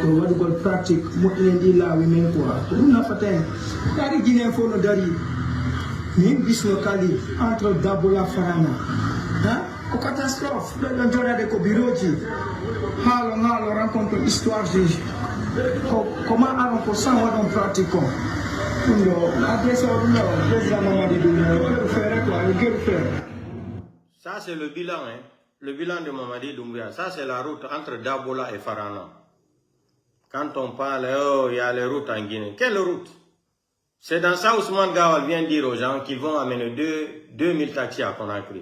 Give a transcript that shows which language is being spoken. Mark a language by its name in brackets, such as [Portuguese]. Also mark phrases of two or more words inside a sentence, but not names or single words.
[Fula] waɗugol pratique moƴƴinen ɗi laawi men quoi ko ɗum nafaten kadi guinéen fof no dari min bisno kali entre Dabola Farana ko catastrophe ɗo ɗon joɗade ko bureau ji haalo rencontre histoire ji koma aron ko sans waɗon pratique on ɗum ɗo adressé o ɗum ɗo président Mamadi ɗum ɗo waɗa feere quoi yo geru feere. [French] Ça, c'est le bilan, hein. Le bilan de Mamadi Doumbia. Ça, c'est la route entre Dabola et Farana. Quand on parle, oh, il y a les routes en Guinée. Quelle route? C'est dans ça Ousmane Gawal vient dire aux gens qu'ils vont amener 2000 taxis à Conakry.